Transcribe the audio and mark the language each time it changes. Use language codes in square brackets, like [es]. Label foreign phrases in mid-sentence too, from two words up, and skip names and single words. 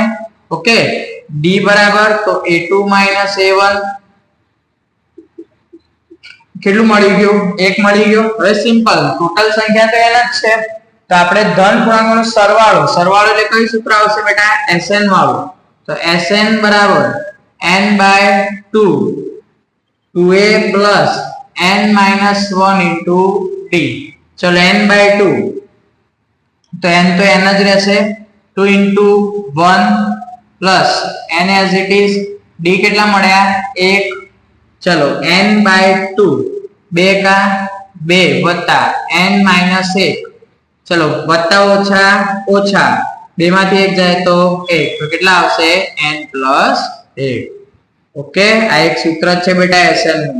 [gu] ઓકે, d બરાબર તો a2 a1 કેટલું મળી ગયું? 1 મળી ગયો. હવે સિમ્પલ, ટોટલ સંખ્યા તો એના જ છે, તો આપણે ધન પૂર્ણાંકોનો સરવાળો એટલે કયું સૂત્ર આવશે બેટા? Sn વાળું. તો Sn બરાબર n/2 2a [en] plus n minus 1 into d. [gu] ચલો n/2 તો n તો n જ રહેશે, [en] 2 into 1 plus n as it is, [gu] d કેટલા મળ્યા? 1. ચલો n/2 2 का 2 વત્તા [en] n minus 1, [gu] ચલો વત્તા ઓછા ઓછા 2 માંથી 1 જાય તો 1, તો કેટલા આવશે? [en] n plus 1. [gu] ઓકે, આ એક સૂત્ર છે બેટા Sn નું.